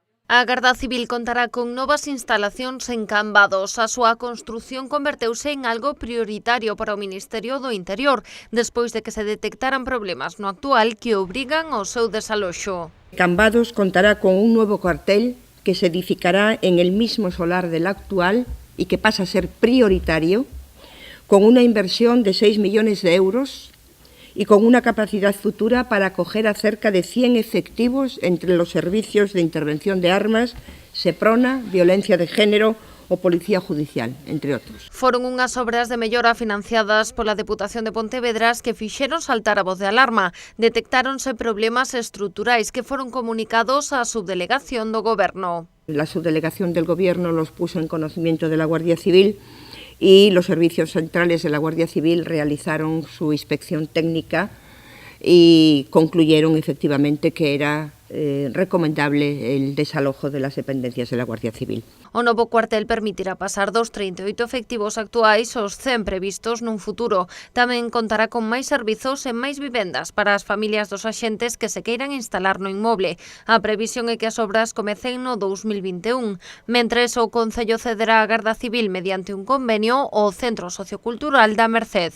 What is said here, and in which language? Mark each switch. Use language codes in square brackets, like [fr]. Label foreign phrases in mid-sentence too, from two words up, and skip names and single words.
[gl] A Garda Civil contará con novas instalacións en Cambados. A súa construción converteuse en algo prioritario para o Ministerio do Interior, despois de que se detectaran problemas no actual que obrigan ao seu desaloxo. [es] Cambados contará con un nuevo cuartel que se edificará en el mismo solar del actual y que pasa a ser prioritario, con una inversión de 6 millones de euros y con una capacidad futura para acoger a cerca de 100 efectivos entre los servicios de intervención de armas, SEPRONA, violencia de género o Policía Judicial, [gl] entre outros. Foron unhas obras de mellora financiadas pola Deputación de Pontevedras que fixeron saltar a voz de alarma. Detectáronse problemas estruturais que foron comunicados á subdelegación do Goberno. [es] La subdelegación del Gobierno los puso en conocimiento de la Guardia Civil y los servicios centrales de la Guardia Civil realizaron su inspección técnica y concluyeron efectivamente que era recomendable el desalojo de las dependencias de la Guardia Civil. [gl] O novo cuartel permitirá pasar dos 38 efectivos actuais aos 100 previstos nun futuro. Tamén contará con máis servizos e máis vivendas para as familias dos axentes que se queiran instalar no inmoble. A previsión é que as obras comecen no 2021. Mentres, o Concello cederá á Garda Civil mediante un convenio ao Centro Sociocultural da Merced.